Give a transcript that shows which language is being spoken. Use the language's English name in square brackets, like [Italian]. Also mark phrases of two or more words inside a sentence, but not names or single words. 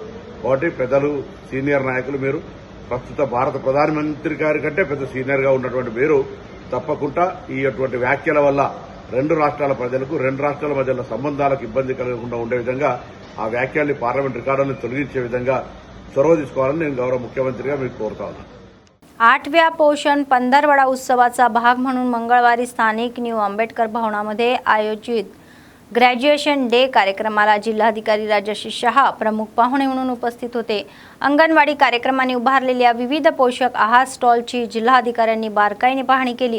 [Telugu] కాబట్టి పెద్దలు సీనియర్ నాయకులు, మీరు ప్రస్తుత భారత ప్రధానమంత్రి గారి కంటే పెద్ద సీనియర్ గా ఉన్నటువంటి మీరు తప్పకుండా ఈ అటువంటి వ్యాఖ్యల వల్ల రెండు రాష్ట్రాల ప్రజలకు రెండు రాష్ట్రాల మధ్య సంబంధాలకు ఇబ్బంది కలగకుండా ఉండే విధంగా ఆ వ్యాఖ్యల్ని పార్లమెంట్ రికార్డులను తొలగించే విధంగా చొరవ తీసుకోవాలని నేను గౌరవ ముఖ్యమంత్రిగా మీకు కోరుతా ఉన్నాను. [Marathi] 8व्या पोषण पंधरवडा उत्सवाचा भाग म्हणून मंगळवारी स्थानिक न्यू आंबेडकर भवनामध्ये आयोजित [English] graduation day [Marathi] कार्यक्रमाला जिल्हाधिकारी राजेश शहा प्रमुख पाहुणे म्हणून उपस्थित होते. अंगणवाडी कार्यक्रमाने उभारलेल्या विविध पोषक आहार स्टॉलची जिल्हाधिकाऱ्यांनी बारकाईने पाहणी केली.